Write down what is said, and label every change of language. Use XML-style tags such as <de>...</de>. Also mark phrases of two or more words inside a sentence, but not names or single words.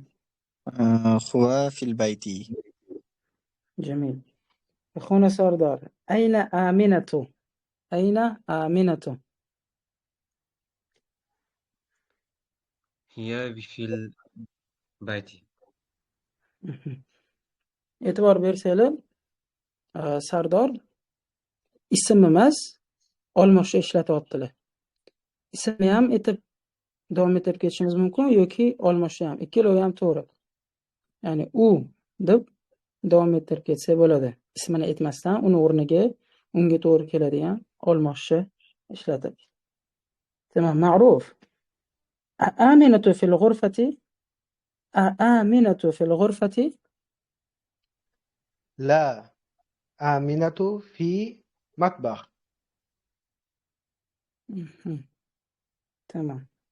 <ar>هو في البيت. جميل. أخونا سردار، أين آمنة؟ أين آمنة؟ هي في البيت.</ar> <uz>e'tibor bersanglar, Sardor ism emas, olmoshni ishlatyaptilar. Ismni ham etib davom ettirib ketishimiz mumkin yoki olmoshni ham. Ikkalovi ham to'g'ri. Ya'ni u deb davom ettirib ketsa bo'ladi. Ismini aytmasdan uni o'rniga unga to'g'ri keladigan olmoshni ishlatib.</uz> <ar>Tamam, معروف. آمنة في الغرفة. آمنة في الغرفة. لا، آمنة في مطبخ. تمام.</ar>